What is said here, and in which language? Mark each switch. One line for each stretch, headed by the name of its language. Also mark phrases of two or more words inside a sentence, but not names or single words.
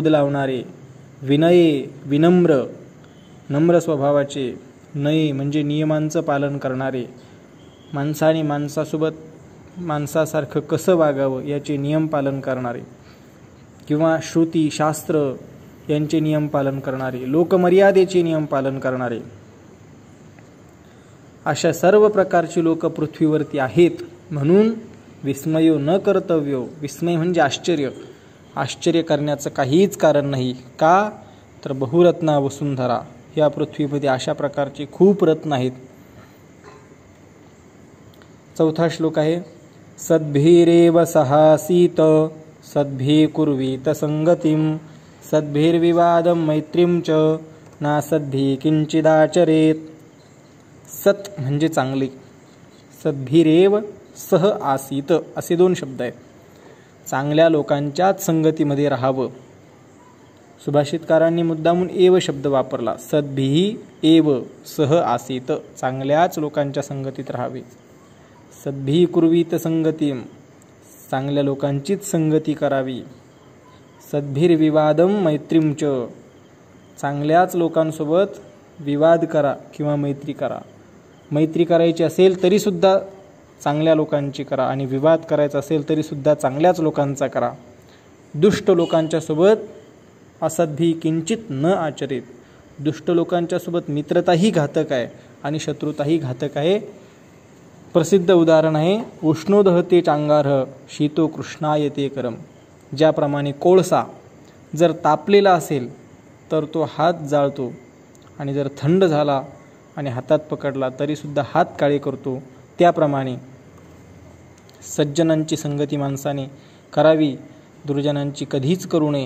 Marathi: लावणारे, विनये विनम्र, नम्र स्वभावाचे, नये म्हणजे नियमांचं पालन करणारे, माणसाने माणसासारखं कसं वागावं याचे नियम पालन करणारे, किंवा श्रुती शास्त्र यांचे नियम पालन करणारे, लोकमर्यादेचे नियम पालन करणारे, अशा सर्व प्रकारची लोक पृथ्वीवरती आहेत। म्हणून
Sanskrit: विस्मयो न कर्तव्यो,
Marathi: विस्मय म्हणजे आश्चर्य, आश्चर्य करण्याचं काहीच कारण नाही। का तर
Sanskrit: बहुरत्ना वसुंधरा,
Marathi: या पृथ्वीमध्ये अशा प्रकारचे खूप रत्न आहेत। चौथा श्लोक आहे
Sanskrit: सद्भिरेव सहासीत सद्भिः कुर्वीत संगतिं सद्भिर्विवादं मैत्रीं च नासद्भिः किंचिदाचरेत।
Marathi: सत म्हणजे चांगले,
Sanskrit: सद्भिरेव सह आसीत
Marathi: असे दोन शब्द आहेत. चांगल्या लोकांच्याच संगतीमध्ये राहावं. सुभाषितकारांनी मुद्दामून एव शब्द वापरला.
Sanskrit: सद्भिः एव सह आसीत,
Marathi: चांगल्याच लोकांच्या संगतीत राहावे.
Sanskrit: सद्भिः कुर्वीत संगतिं,
Marathi: चांगल्या लोकांचीच संगती करावी.
Sanskrit: सद्भिर्विवादं मैत्रीं च,
Marathi: चांगल्याच लोकांसोबत विवाद करा किंवा मैत्री करा. मैत्री करायची असेल तरीसुद्धा चांगल्या लोकांची करा आणि विवाद करायचा असेल तरीसुद्धा चांगल्याच लोकांचा करा. दुष्ट लोकांच्या सोबत
Sanskrit: असद्भिः किंचित न आचरेत,
Marathi: दुष्ट लोकांच्या सोबत मित्रताही घातक आहे आणि शत्रुताही घातक आहे. प्रसिद्ध उदाहरण आहे
Sanskrit: उष्णोदहते चांगारः शीतो कृष्णायते करम.
Marathi: ज्याप्रमाणे कोळसा जर तापलेला असेल तर तो हात जाळतो आणि जर थंड झाला आणि हातात पकडला तरीसुद्धा हात काळे करतो, त्याप्रमाणे सज्जनांची संगती माणसाने करावी, दुर्जनांची कधीच करू नये.